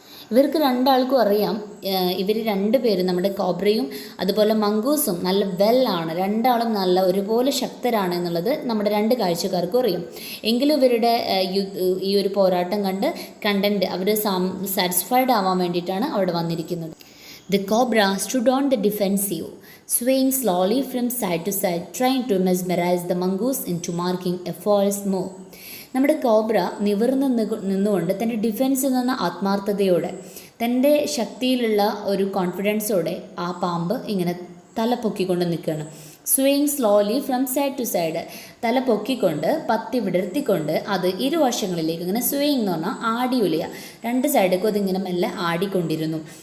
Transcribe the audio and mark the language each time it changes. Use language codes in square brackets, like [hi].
[ml] ഇവർക്ക് രണ്ടാൾക്കും അറിയാം ഇവർ രണ്ടുപേരും നമ്മുടെ കോബ്രയും അതുപോലെ മംഗൂസും നല്ല വെല്ലാണ്, രണ്ടാളും നല്ല ഒരുപോലെ ശക്തരാണ് എന്നുള്ളത് നമ്മുടെ രണ്ട് കാഴ്ചക്കാർക്കും അറിയാം. എങ്കിലും ഇവരുടെ ഈ ഒരു പോരാട്ടം കണ്ട് കണ്ടന്റ് അവർ സാറ്റിസ്ഫൈഡ് ആവാൻ വേണ്ടിയിട്ടാണ് അവിടെ വന്നിരിക്കുന്നത്. [en] The cobra stood on the defensive, swaying slowly from side to side, trying to mesmerize the mongoose into marking a false move. [ml] നമ്മുടെ കോബ്ര നിവർന്ന് നിന്നുകൊണ്ട് തൻ്റെ ഡിഫെൻസിൽ നിന്ന് ആത്മാർത്ഥതയോടെ തൻ്റെ ശക്തിയിലുള്ള ഒരു കോൺഫിഡൻസോടെ ആ പാമ്പ് ഇങ്ങനെ തല പൊക്കിക്കൊണ്ട് നിൽക്കുകയാണ്. [en] swing slowly from side to side, [ml] തല പൊക്കിക്കൊണ്ട് പത്തി വിടർത്തിക്കൊണ്ട് അത് ഇരുവശങ്ങളിലേക്ക് ഇങ്ങനെ സ്വിങ് എന്ന് പറഞ്ഞാൽ ആടി ഉലയ, രണ്ട് സൈഡേക്കും അതിങ്ങനെ മെല്ലെ ആടിക്കൊണ്ടിരുന്നു.